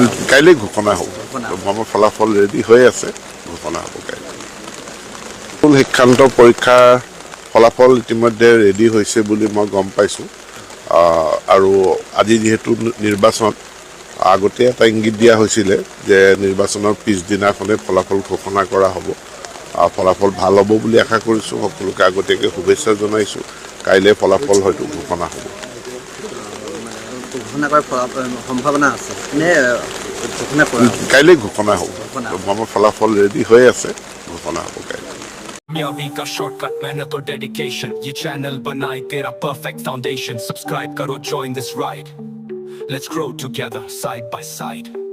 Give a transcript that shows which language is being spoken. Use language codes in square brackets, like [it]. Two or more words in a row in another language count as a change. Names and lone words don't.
[as] কাইলৈ ঘোষণা হ'ব আমাৰ ফলাফল ৰেডি হৈ আছে ঘোষণা হ'ব কাইলৈ শিক্ষান্ত পৰীক্ষাৰ ফলাফল ইতিমধ্যে ৰেডি হৈছে বুলি মই গম পাইছোঁ আৰু আজি যিহেতু নিৰ্বাচন আগতে এটা ইংগিত দিয়া হৈছিলে যে নিৰ্বাচনৰ পিছদিনাখনে ফলাফল ঘোষণা কৰা হ'ব ফলাফল ভাল হ'ব বুলি আশা কৰিছোঁ সকলোকে আগতীয়াকৈ শুভেচ্ছা জনাইছোঁ কাইলৈ ফলাফল হয়তো ঘোষণা হ'ব ঘোষণা কৰাৰ সম্ভাৱনা আছে নে ঘোষণা কৰা কাইলৈ ঘোষণা হ'ব আমাৰ ফলাফল ৰেডি হৈ আছে ঘোষণা হ'ব কাইলৈ [hi] कामयाबी का शॉर्टकट मेहनत और डेडिकेशन ये चैनल बनाए तेरा परफेक्ट फाउंडेशन सब्सक्राइब करो [en] join this ride let's grow together side by side